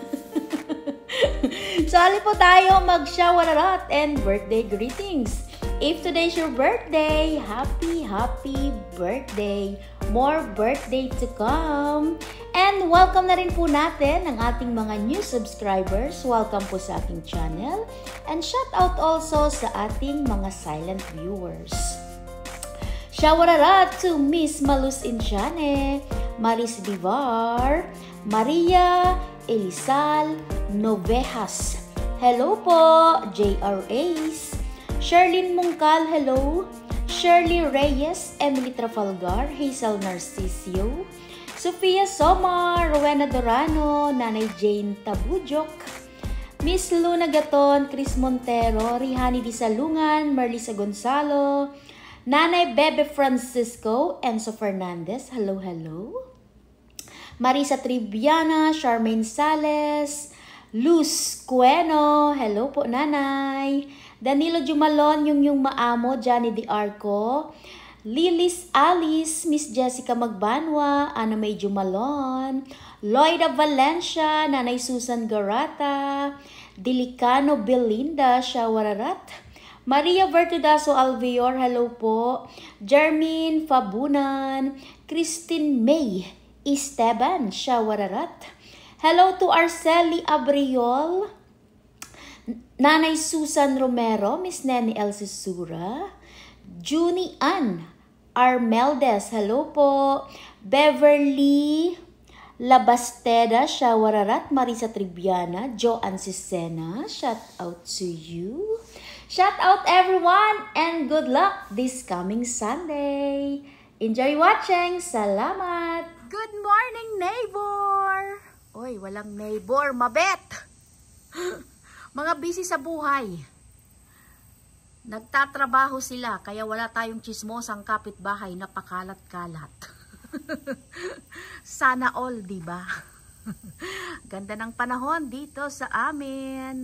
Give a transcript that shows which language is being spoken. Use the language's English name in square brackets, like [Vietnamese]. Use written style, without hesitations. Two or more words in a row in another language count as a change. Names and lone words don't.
[Filipino] Sali po tayo mag-shawararot [English] and birthday greetings. If today's your birthday, happy birthday! More birthday to come! [Filipino] And welcome na rin po natin ang ating mga [English] new subscribers. [Filipino] Welcome po sa aking channel. [English] And shout out also [Filipino] sa ating mga [English] silent viewers. Shawararat to Miss Malus Inchane, Maris Vivar, Maria Elisal Novejas. Hello po, J.R. Ace. Sherlyn Mungkal, hello. Shirley Reyes, Emily Trafalgar, Hazel Narcisio, Sofia Somar, Rowena Dorano, Nanay Jane Tabujok, Miss Luna Gaton, Chris Montero, Rihani Di Salungan, Marlisa Gonzalo, Nanay Bebe Francisco, Enzo Fernandez, hello, Marisa Triviana, Charmaine Sales, Luz Cueno, hello po Nanay, Danilo Jumalon, [Filipino] yung maamo, [English] Johnny Di Arco, Lilis Alice, Miss Jessica Magbanwa, Ana May Jumalon, Loida Valencia, Nanay Susan Garata, Dilicano Belinda Shawararat, Maria Vertudaso Alvior, hello po, Jermin Fabunan, Christine May Esteban Shawararat, hello to Arceli Abriol, Nanay Susan Romero, Miss Nene Elsie Sura, Junie Ann Armeldes, hello po, Beverly Labasteda Shawararat, Marisa Triviana, Joanne Sisena, shout out to you. Shout out everyone and good luck this coming Sunday. Enjoy watching. Salamat. Good morning, neighbor. [Filipino] Oy, walang neighbor, mabet. Mga busy sa buhay. Nagtatrabaho sila, kaya wala tayong chismosang kapitbahay na pakalat-kalat. Sana all, diba? Ganda ng panahon dito sa amin.